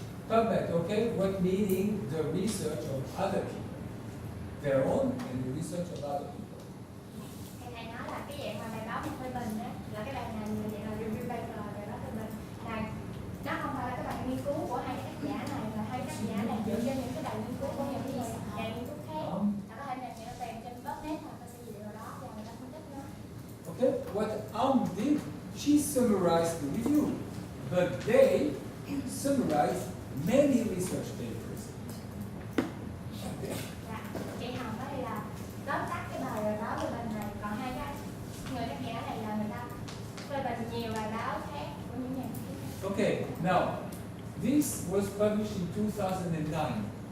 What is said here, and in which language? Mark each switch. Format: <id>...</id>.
<en>PubMed, okay? What meaning the research of other people? Their own and the research of other people.</en> <vi>Cái này nói là cái dạng mà bài báo phê bình đó, là cái bài này như vậy là review paper, bài báo phê bình là nó không phải là cái bài nghiên cứu của hai cái tác giả này, mà hai tác giả này dựa trên những cái bài nghiên cứu của những cái nhà nghiên cứu khác. Nó có thể là người ta tìm trên PubMed hoặc cái gì đó đó và người ta phân tích nó.</vi> <en>Okay, what did, she summarized the review, but they summarized many research papers. Okay.</en> <vi>Dạ, chị Hồng ở đây là tóm tắt cái bài báo phê bình này, còn hai cái người tác giả này là người ta phê bình nhiều bài báo khác của những nhà nghiên cứu khác.</vi> <en>Okay, now, this was published in 2009.</en>